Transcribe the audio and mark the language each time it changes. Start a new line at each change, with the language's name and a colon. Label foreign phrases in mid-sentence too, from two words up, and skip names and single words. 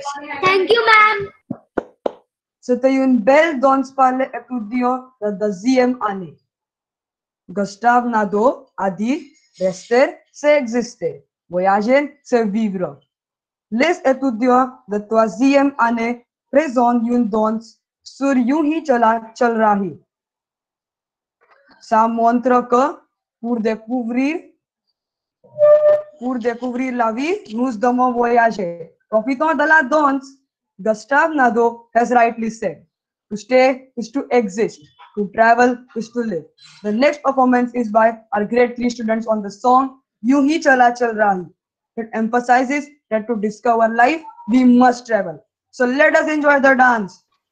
English: Thank you, ma'am.
French: C'était une belle danse par les étudiants de deuxième année. Gustave Nadeau a dit rester, c'est exister. Voyager, c'est vivre. Les étudiants de troisième année présentent une danse sur यूं ही चल रही. Ça montre que pour découvrir la vie, nous devons voyager. Profitons de la danse.
English: Gustave Nadeau has rightly said, to stay is to exist, to travel is to live. The next performance is by our grade 3 students on the song यूं ही चला चल रही. It emphasizes that to discover life, we must travel. So let us enjoy the dance.